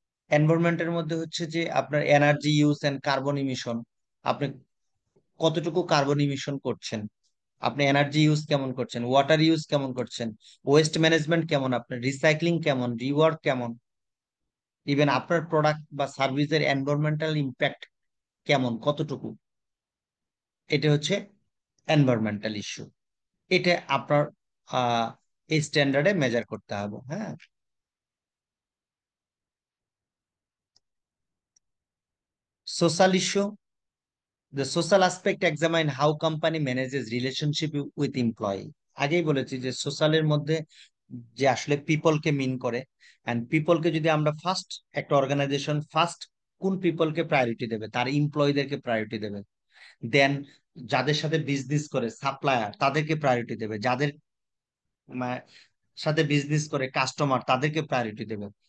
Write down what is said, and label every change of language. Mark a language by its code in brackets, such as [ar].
[bn] এনভায়রনমেন্টের মধ্যে হচ্ছে যে আপনার energy use and carbon emission, আপনি কতটুকু কার্বন ইমিশন করছেন, আপনি এনার্জি ইউজ কেমন করছেন, ওয়াটার ইউজ কেমন করছেন, ওয়েস্ট ম্যানেজমেন্ট কেমন, আপনার রিসাইক্লিং কেমন, রিওয়ার্ক কেমন, ইভেন আপনার প্রোডাক্ট বা সার্ভিসের এনভায়রনমেন্টাল ইম্প্যাক্ট কেমন, কতটুকু, এটা হচ্ছে এনভায়রনমেন্টাল ইস্যু। এটা আপনার এই স্ট্যান্ডার্ডে মেজার করতে হবে। [en] হ্যাঁ, social issue, the social aspect examine how company manages relationship with employee। [bn] আগেই বলেছি যে সোশ্যালের মধ্যে যে আসলে পিপলকে মিন করে, এন্ড পিপলকে যদি আমরা ফার্স্ট, একটা অর্গানাইজেশন ফার্স্ট কোন পিপলকে প্রায়োরিটি দেবে? তার এমপ্লয়ীদেরকে প্রায়োরিটি দেবে। দেন যাদের সাথে বিজনেস করে সাপ্লায়ার, তাদেরকে প্রায়োরিটি দেবে। যাদের সাথে বিজনেস করে কাস্টমার, তাদেরকে প্রায়োরিটি দেবে।